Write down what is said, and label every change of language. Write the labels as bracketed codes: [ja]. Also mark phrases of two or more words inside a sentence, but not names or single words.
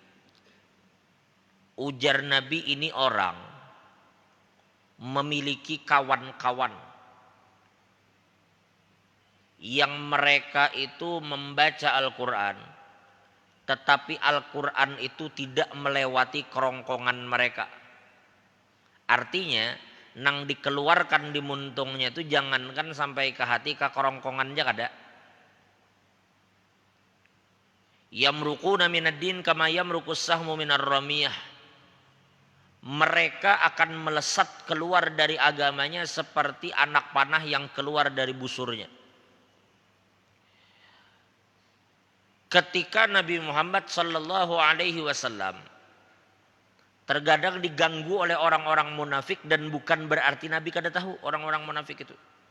[id] Ujar Nabi, ini orang memiliki kawan-kawan yang mereka itu membaca Al-Quran, tetapi Al-Quran itu tidak melewati kerongkongan mereka. [bjn] Artinya, nang dikeluarkan di muntungnya itu jangankan sampai ke hati, ke kerongkongan aja kada. [ar] يمرقون من الدين كما يمرق السهم من الرمية. [id] Mereka akan melesat keluar dari agamanya seperti anak panah yang keluar dari busurnya. Ketika Nabi Muhammad [ar] صلى الله عليه وسلم [id] terkadang diganggu oleh orang-orang munafik, dan bukan berarti Nabi kada tahu orang-orang munafik itu.